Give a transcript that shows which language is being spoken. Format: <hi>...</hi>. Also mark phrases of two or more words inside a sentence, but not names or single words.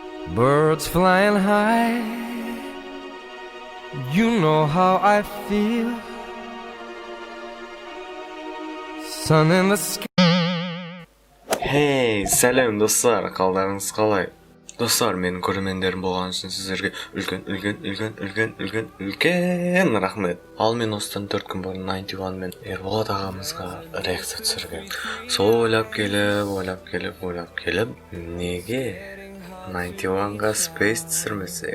<en>Birds flying high, you know how I feel. Sun in the sky.</en> <kk>Hey, сәлем достар, қалдарыңыз қалай? Достар, менің көрермендерім болған үшін сіздерге үлкен рахмет. Ал мен осыдан 4 күн бұрын 91 мен Ерболат ағамызға реакция түсіргем. Сол ойлап келіп, неге 91-ға Space түсірмесек?</kk>